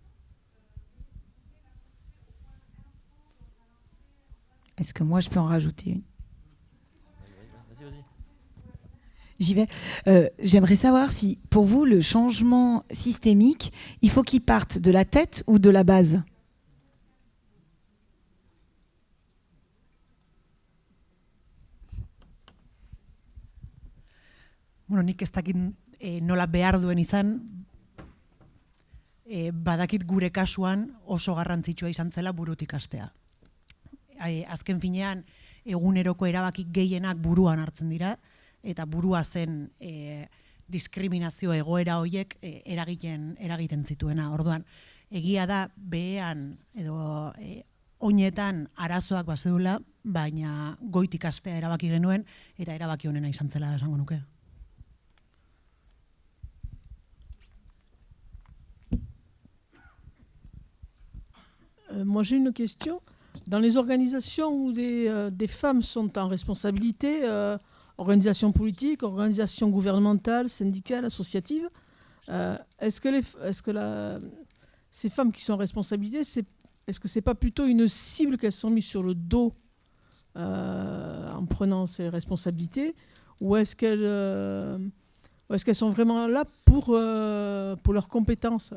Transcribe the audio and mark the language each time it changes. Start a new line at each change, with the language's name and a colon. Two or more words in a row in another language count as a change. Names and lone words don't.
French: Est-ce que moi, je peux en rajouter une ? Vas-y. J'y vais. J'aimerais savoir si, pour vous, le changement systémique, il faut qu'il parte de la tête ou de la base ?
Basque: Bueno, nik ez dakit nola behar duen izan, badakit gure kasuan oso garrantzitsua izan zela burutik hastea. Azken finean, eguneroko erabaki gehienak buruan hartzen dira, eta burua zen diskriminazio egoera horiek eragiten zituena. Orduan, egia da behean edo oinetan arazoak bazedula, baina goitik hastea erabaki genuen, eta erabaki honena izan zela esango nuke.
French: Moi j'ai une question. Dans les organisations où des femmes sont en responsabilité, organisations politiques, organisations gouvernementales, syndicales, associatives, est-ce que ces femmes qui sont en responsabilité, est-ce que ce n'est pas plutôt une cible qu'elles sont mises sur le dos en prenant ces responsabilités, ou est-ce qu'elles sont vraiment là pour leurs compétences ?